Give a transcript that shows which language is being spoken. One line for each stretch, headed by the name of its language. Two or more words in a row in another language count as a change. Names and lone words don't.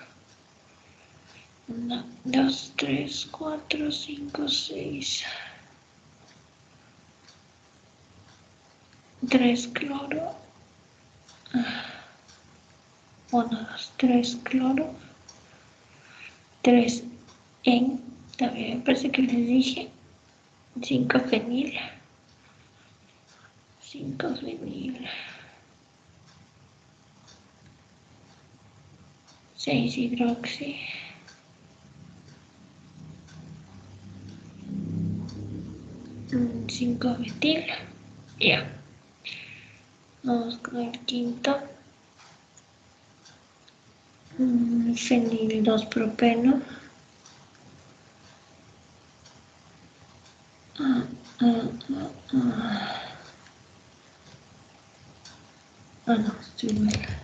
Spanish: 1, 2, 3, 4, 5, 6. 3 cloro. 1, 2, 3 cloro. 3 en, también me parece que les dije. 5 fenil. 5 fenil. 6 hidroxi. 5 metil. Ya. Vamos con el quinto. Fenil 2 propeno. No, estoy mal.